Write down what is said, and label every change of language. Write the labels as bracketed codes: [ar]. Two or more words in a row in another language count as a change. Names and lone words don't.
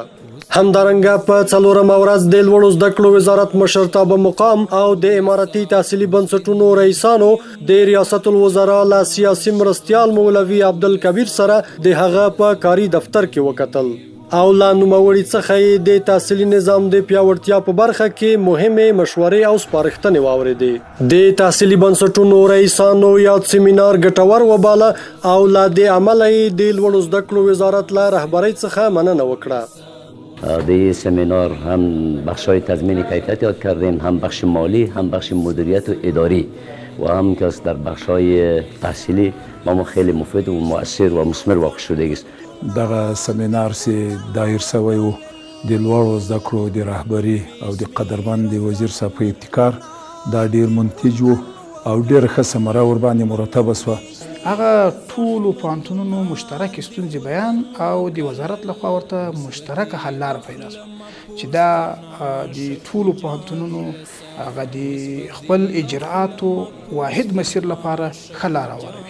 [ps] همدارنګه په 4مه ورځ د لوړو زده کړو وزارت مشرتابه مقام او د اماراتي تحصیلي بنسټونو رئیسانو د ریاست الوزرا له سیاسي مرستیال مولوي عبدالکبیر سره د هغه په کاري دفتر کې وکتل او له نوموړي څخه د تحصیلي نظام د پیاوړتیا په برخه کې مهمې مشورې او سپارښتنې واورېدې. د تحصیلي بنسټونو رئیسانو یاد سیمینار ګټور وباله او له دې عمله یې د لوړو زده کړو وزارت له رهبرۍ څخه مننه وکړه. [fa] در این سمینار هم بخش‌های تضمین کیفیت یاد کردیم، هم بخش مالی، هم بخش مدیریت و اداری و هم که در بخش‌های تحصیلی ما خیلی مفید و مؤثر و مثمر واقع شده است. [ps] دغه سمینار چې دایر شوی و د لوړو زده کړو د رهبري او د قدرمند وزیر صاحب په ابتکار دا ډیر منتج و او ډیر ښه ثمره ورباندې مرتبه شوه. هغه ټولو پوهنتونونو مشترک ستونزې بیان او د وزارت لخوا ورته مشترکه حل لاره پیدا شوه چې دا د ټولو پوهنتونونو هغه د خپل اجراءاتو واحد مسیر لپاره ښه لاره واروي.